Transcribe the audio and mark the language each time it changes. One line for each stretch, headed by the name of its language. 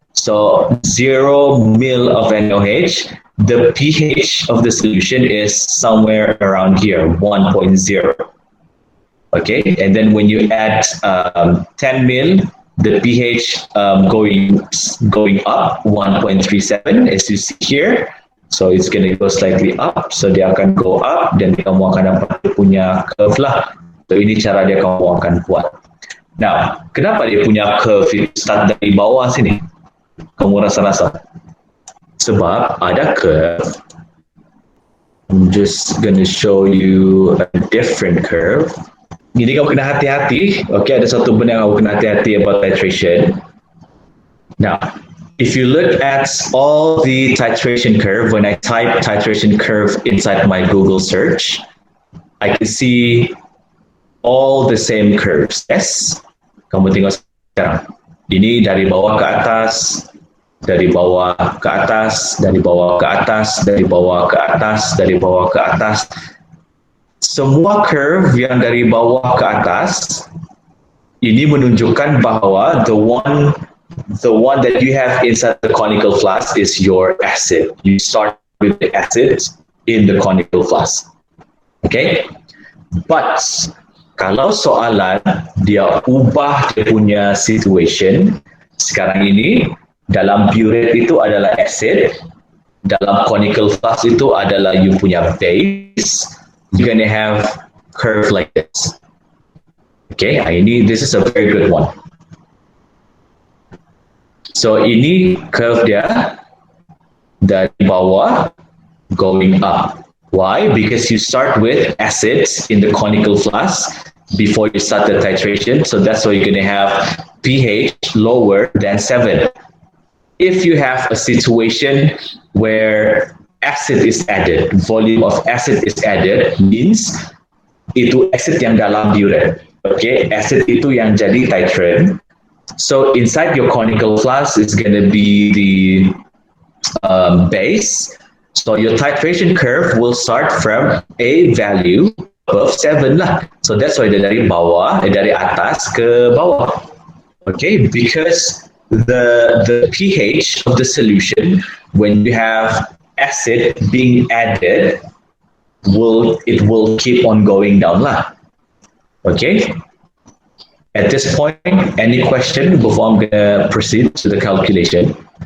English: So 0 mil of NaOH, the pH of the solution is somewhere around here, 1.0. Okay, and then when you add 10 mil, the pH going up 1.37 as you see here. So it's going to go slightly up.
Malay: So dia akan
English: go up
Malay: dan kamu akan dapat punya curve lah. So ini cara dia kamu akan buat.
English: Now,
Malay: kenapa dia punya curve itu start dari bawah sini? Kamu rasa-rasa? Sebab ada curve.
English: I'm just going to show you a different curve.
Malay: Jadi kamu kena hati-hati. Okay, ada satu benda yang kamu kena hati-hati about titration.
English: Now, if you look at all the titration curve, when I type titration curve inside my Google search, I can see all the same curves.
Malay: Yes? Kamu tengok sekarang. Ini dari bawah ke atas, dari bawah ke atas, dari bawah ke atas, dari bawah ke atas, dari bawah ke atas. Semua curve yang dari bawah ke atas ini menunjukkan bahwa
English: the one that you have inside the conical flask is your acid. You start with the acid in the conical flask. Okay?
Malay: But kalau soalan dia ubah dia punya situation, sekarang ini dalam burette itu adalah acid, dalam conical flask itu adalah you punya base,
English: you're gonna have curve like this. Okay, this is a very good one.
Malay: So ini curve dia dari bawah
English: going up. Why? Because you start with acids in the conical flask before you start the titration. So that's why you're going to have pH lower than 7. If you have a situation where acid is added, volume of acid is added, means
Malay: itu acid yang dalam burette. Okay, acid itu yang jadi titrant.
English: So inside your conical flask is going to be the base. So your titration curve will start from a value above 7 lah.
Malay: So that's why dia dari atas ke bawah.
English: Okay, because the pH of the solution when you have acid being added will keep on going down lah. Okay. At this point, any question before I'm gonna proceed to the calculation?